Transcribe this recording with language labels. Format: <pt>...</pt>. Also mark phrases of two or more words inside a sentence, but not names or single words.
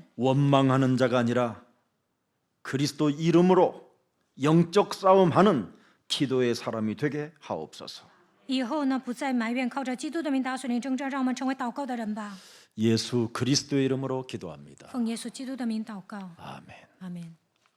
<ko>원망하는 자가 아니라 그리스도 이름으로 영적 싸움하는 기도의 사람이 되게 하옵소서.</ko> <zh>以后呢，不再埋怨，靠着基督的名打属灵征战，让我们成为祷告的人吧。</zh> <ko>예수 그리스도의 이름으로 기도합니다.</ko> <zh>奉耶稣基督的名祷告，</zh> <ko>아멘.</ko> <zh>阿门。</zh>